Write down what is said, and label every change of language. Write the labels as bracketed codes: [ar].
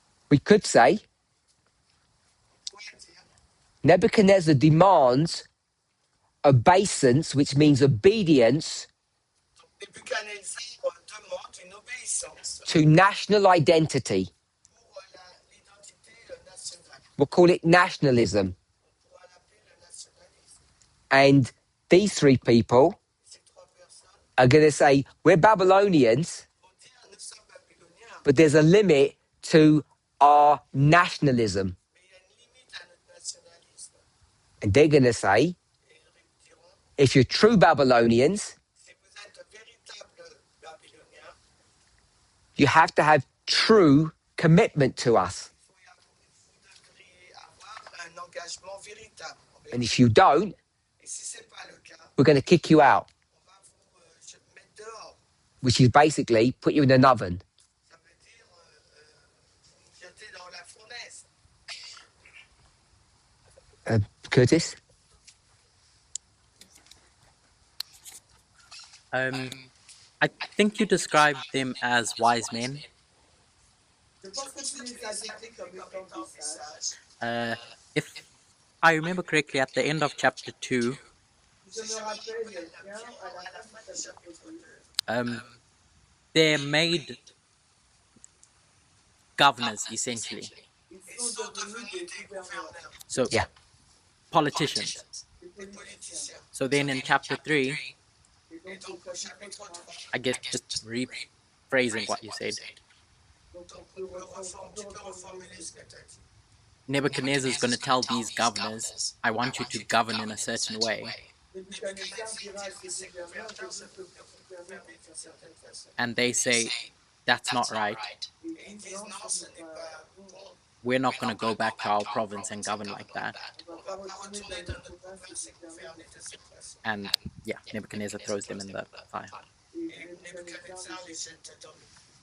[en] We could say Nebuchadnezzar demands obeisance, which means obedience [fr] Nebuchadnezzar demande une obéissance [en] to national identity. [fr] pour l'identité nationale. [en] We'll call it nationalism. [fr] On pourra l'appeler le nationalisme. [en] And these three people [fr] Ces trois personnes [en] are going to say, we're Babylonians, [fr] vont dire nous sommes babyloniens, [en] but there's a limit to our nationalism. [fr] mais il y a une limite à notre nationalisme. [en] And they're going to say, [fr] Et ils diront [en] if you're true Babylonians, [fr] si vous êtes véritables babyloniens, [en] you have to have true commitment to us. [fr] vous devriez avoir un engagement véritable. [en] And if you don't, [fr] Et si ce n'est pas le cas, [en] we're going to kick you out, [fr] on va vous mettre dehors. [en] which is basically put you in an oven. [fr] Ça veut dire vous jeter dans la fournaise. Curtis? [en] I think you described them as wise men. [fr] Je pense que tu les as décrits comme étant des sages. [en] If I remember correctly, at the end of chapter 2, [fr] Si je me rappelle bien, à la fin du chapitre 2, [en] they're made governors, essentially. [fr] ils sont devenus des gouverneurs, [en] So, Yeah. politicians. [fr] des politiciens. [en] So then in chapter 3, [fr] Et donc au chapitre 3, [en] I guess just rephrasing what you said, [fr] donc on peut reformuler ce que tu as dit. [en] Nebuchadnezzar is going to tell these governors, I want you to govern in a certain way. [fr] Nebuchadnezzar dira à ses gouverneurs, je veux que vous gouvernez d'une certaine façon. [en] And they say, that's not right. [fr] Et ils disent non, ce n'est pas bon. [en] We're not going to go back to our province and govern like that. [fr] On ne va pas retourner dans notre province et gouverner de cette façon. [en] And yeah, Nebuchadnezzar throws them in the fire. [fr] Et Nebuchadnezzar les jette dans le feu.